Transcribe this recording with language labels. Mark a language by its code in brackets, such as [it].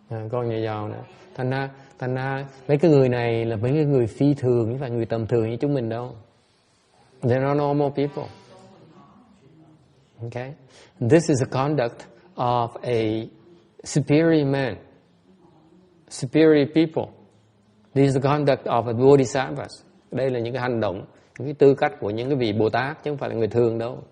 [vi] Con nhà giàu nữa. Thành ra mấy cái người này là mấy cái người phi thường, chứ phải người tầm thường như chúng mình đâu. [en] They're not normal people. Okay? This is the conduct of a superior man, superior people. This is the conduct of a bodhisattvas. [vi] Đây là những cái hành động, những cái tư cách của những cái vị Bồ Tát, chứ không phải là người thường đâu.